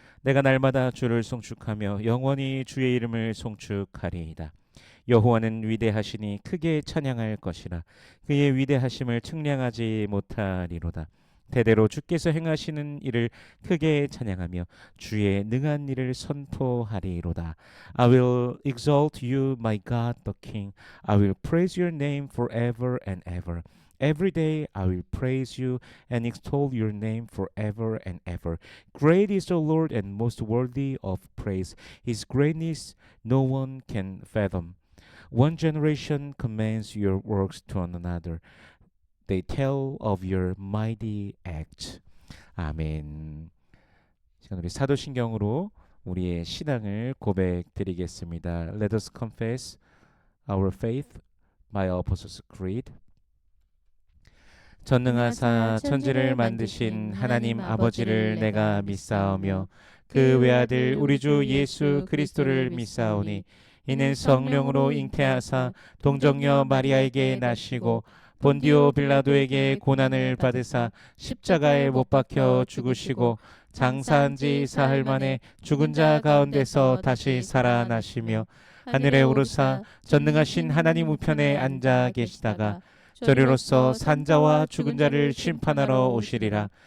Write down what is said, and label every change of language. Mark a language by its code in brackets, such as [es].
[ko] 내가 날마다 주를 송축하며 영원히 주의 이름을 송축하리이다. 여호와는 위대하시니 크게 찬양할 것이라. 그의 위대하심을 측량하지 못하리로다. 대대로 주께서 행하시는 일을 크게 찬양하며 주의 능한 일을 선포하리로다. [en] I will exalt you, my God, the King. I will praise your name forever and ever. Every day I will praise you and extol your name forever and ever. Great is the Lord and most worthy of praise. His greatness no one can fathom. One generation commends your works to another. They tell of your mighty acts. [ko] 아멘. 시간 우리 사도신경으로 우리의 신앙을 고백드리겠습니다. [en] Let us confess our faith by Apostles' Creed. [ko] 전능하사 천지를 만드신 하나님 아버지를 내가 믿사오며 그 외아들 우리 주 예수 그리스도를 믿사오니 이는 성령으로 잉태하사 동정녀 마리아에게 나시고 본디오 빌라도에게 고난을 받으사 십자가에 못 박혀 죽으시고 장사한 지 사흘 만에 죽은 자 가운데서 다시 살아나시며 하늘에 오르사 전능하신 하나님 우편에 앉아 계시다가 저리로서 산자와 죽은 자를 심판하러 오시리라.